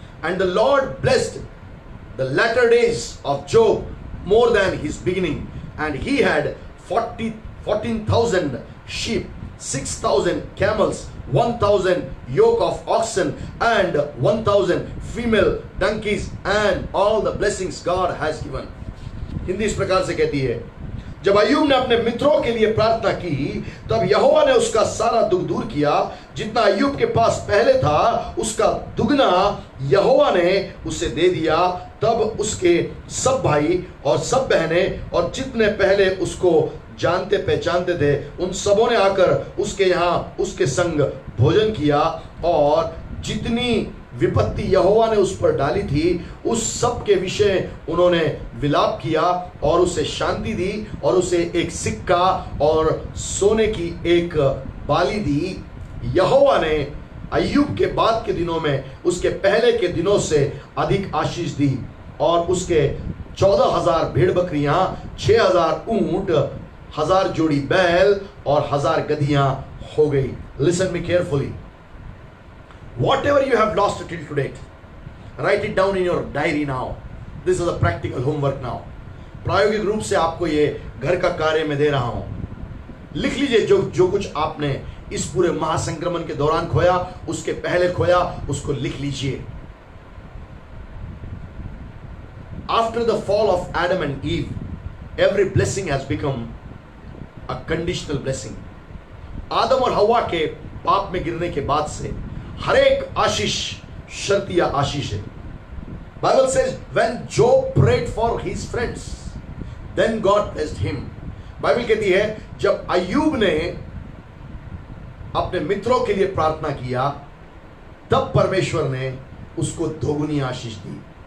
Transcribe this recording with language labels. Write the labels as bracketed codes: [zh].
[en] And the Lord blessed the latter days of Job more than his beginning. And he had 14,000 sheep, 6,000 camels, 1,000 yoke of oxen, and 1,000 female donkeys, and all the blessings God has given. [hi] Hindi इस प्रकार से कहती है, जब अय्यूब ने अपने मित्रों के लिए प्रार्थना की तब यहोवा ने उसका सारा दुख दूर किया. जितना अय्यूब के पास पहले था उसका दुगना यहोवा ने उसे दे दिया. तब उसके सब भाई और सब बहनें और जितने पहले उसको जानते पहचानते थे उन सबों ने आकर उसके यहाँ उसके संग भोजन किया. और जितनी विपत्ति यहोवा ने उस पर डाली थी उस सब के विषय उन्होंने विलाप किया और उसे शांति दी और उसे एक सिक्का और सोने की एक बाली दी. यहोवा ने अय्यूब के बाद के दिनों में उसके पहले के दिनों से अधिक आशीष दी और उसके 14,000 भेड़ बकरियां, 6,000 ऊंट, 1,000 जोड़ी बैल और 1,000 गधियां हो गई. [en] Listen me carefully. Whatever you have lost till today, write it down in your diary now. This is a practical homework now. [hi] प्रायोगिक रूप से आपको ये घर का कार्य में दे रहा हूं. लिख लीजिए जो कुछ आपने इस पूरे महासंक्रमण के दौरान खोया, उसके पहले खोया, उसको लिख लीजिए. [en] After the fall of Adam and Eve, every blessing has become a conditional blessing. [hi] आदम और हवा के पाप में गिरने के बाद से हर एक आशीष शर्तिया आशीष है. [en] Bible says when Job prayed for his friends, then God blessed him. [hi] Bible कहती है जब अय्यूब ने अपने मित्रों के लिए प्रार्थना किया तब परमेश्वर ने उसको दोगुनी आशीष दी.